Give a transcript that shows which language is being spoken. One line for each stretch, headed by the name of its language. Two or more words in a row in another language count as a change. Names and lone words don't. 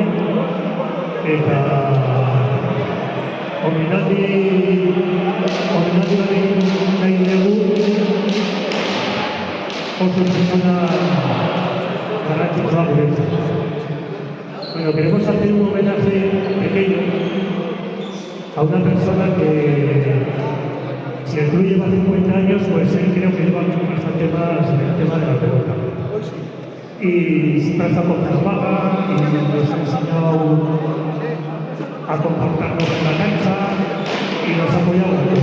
Basque: Eta omenaldi bat egin nahi dugu oso persona garrantzitsua guretzat.
Spanish: Bueno, queremos hacer un homenaje pequeño a una persona que si el club lleva 50 años, pues él creo que lleva bastante más en el tema de la pelota. Y siempre ha estado con Zaragoza y nos ha enseñado a comportarnos en la cancha y nos ha apoyado mucho.